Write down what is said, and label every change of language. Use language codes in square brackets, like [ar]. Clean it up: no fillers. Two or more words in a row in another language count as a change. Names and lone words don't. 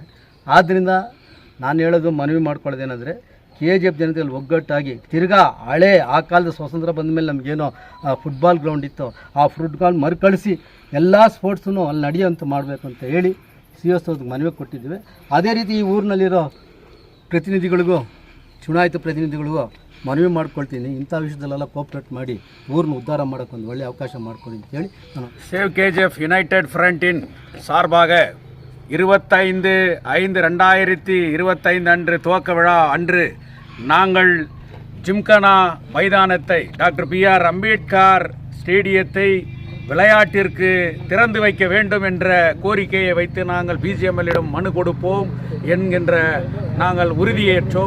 [kn] ಆದ್ದರಿಂದ ನಾನು ಹೇಳೋದು ಮನವಿ ಮಾಡ್ಕೊಳ್ಳೋದೇನೆಂದರೆ KGF ಜನತೆಯಲ್ಲಿ ಒಗ್ಗಟ್ಟಾಗಿ ತಿರ್ಗಾ ಹಳೆ ಆ ಕಾಲದ ಸ್ವಾತಂತ್ರ್ಯ ಬಂದ ಮೇಲೆ ನಮಗೇನೋ [en] football ground [kn] ಇತ್ತು ಆ ಫುಟ್ಬಾಲ್ ಮರುಕಳಿಸಿ ಎಲ್ಲ ಸ್ಪೋರ್ಟ್ಸನ್ನು ಅಲ್ಲಿ ನಡೆಯುವಂತೆ ಮಾಡಬೇಕು ಅಂತ ಹೇಳಿ CSO ಮನವಿ ಕೊಟ್ಟಿದ್ದೀವಿ. ಅದೇ ರೀತಿ ಈ ಊರಿನಲ್ಲಿರೋ ಪ್ರತಿನಿಧಿಗಳಿಗೂ ಚುನಾಯಿತ ಪ್ರತಿನಿಧಿಗಳಿಗೂ ಮನವಿ ಮಾಡ್ಕೊಳ್ತೀನಿ, ಇಂಥ ವಿಷಯದಲ್ಲೆಲ್ಲ ಕೋಆಪ್ರೇಟ್ ಮಾಡಿ ಊರನ್ನ ಉದ್ಧಾರ ಮಾಡೋಕ್ಕೆ ಒಂದು ಒಳ್ಳೆಯ ಅವಕಾಶ ಮಾಡ್ಕೊಳ್ಳಿ ಅಂತೇಳಿ ನಾನು [ta] சேவ் KGF யுனைடெட் ஃப்ரண்டின் சார்பாக 25/5/2025 அன்று துவக்க விழா அன்று நாங்கள் ஜிம்கானா மைதானத்தை டாக்டர் B.R. அம்பேத்கர் ஸ்டேடியத்தை விளையாட்டிற்கு திறந்து வைக்க வேண்டும் என்ற கோரிக்கையை வைத்து நாங்கள் பிஜிஎம்எல்லிடம் மனு கொடுப்போம் என்கின்ற நாங்கள் உறுதியேற்றோம்.